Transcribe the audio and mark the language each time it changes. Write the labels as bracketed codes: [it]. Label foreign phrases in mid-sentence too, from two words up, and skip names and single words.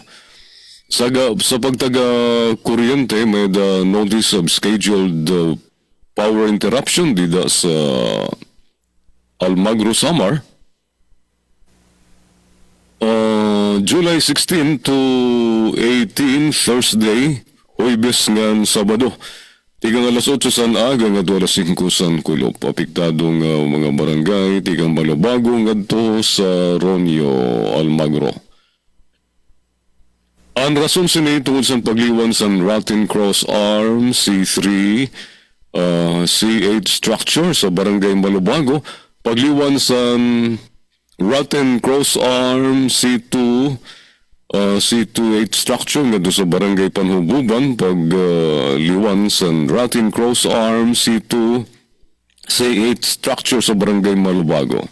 [war] Sa pagtaga kuryente may [en] the notice of scheduled power interruption [war] dida sa Almagro Samar July 16 to 18 Thursday Huwebes ngan Sabado tigang alas 8 san aga nga alas 5 san kulop. Apektadong mga barangay, tigang Balabago ngadto sa Ronio, Almagro. Ang rason sini tungod sa pagliwan sa [en] Rotten Cross Arm, [war] C3, C8 structure sa barangay Balabago, pagliwan sa [en] Rotten Cross Arm, [war] C2, C28 structure nga do sa barangay Panhububan pag liwan sa [en] Rotten Cross Arm [war] C2 C8 structure sa barangay Malubago.